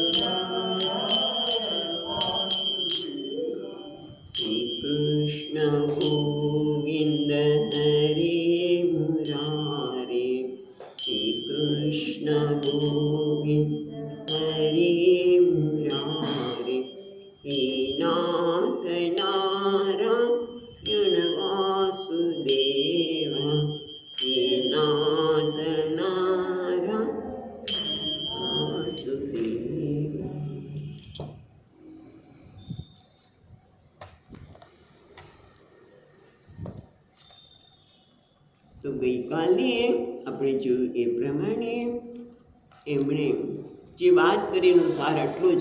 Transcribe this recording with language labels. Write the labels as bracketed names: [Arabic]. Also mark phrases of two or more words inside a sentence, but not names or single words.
[Sanskrit] श्री कृष्ण गोविंद हरे मुरारे, श्री कृष्ण गोविंद हरे मुरारे। हे नाथ नारायण वासुदेव, हे नाथ नारायण वासुदेव। [Gujarati] તો ગઈકાલે આપણે જોયું એ પ્રમાણે એમણે જે વાત કરીને સાર એટલો જ